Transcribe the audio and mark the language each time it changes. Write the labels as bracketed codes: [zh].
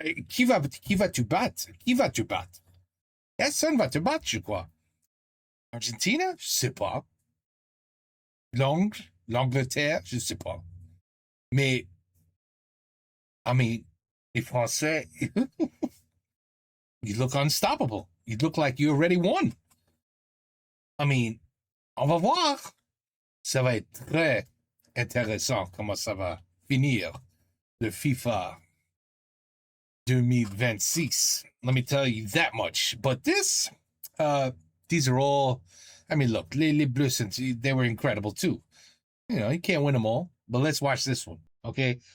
[fr] Qui va-tu battre? Qui va tu battre? Personne va te battre, je crois. Argentina? Je sais pas. L'Angleterre? Je sais pas. Mais, les Français, [en] you look unstoppable. You look like you already won. [fr] On va voir. Ça va être très intéressant comment ça va finir le FIFA 2026. [en] Let me tell you that much. But these are all, look, les Bleus, they were incredible too. You know, you can't win them all, but let's watch this one, okay?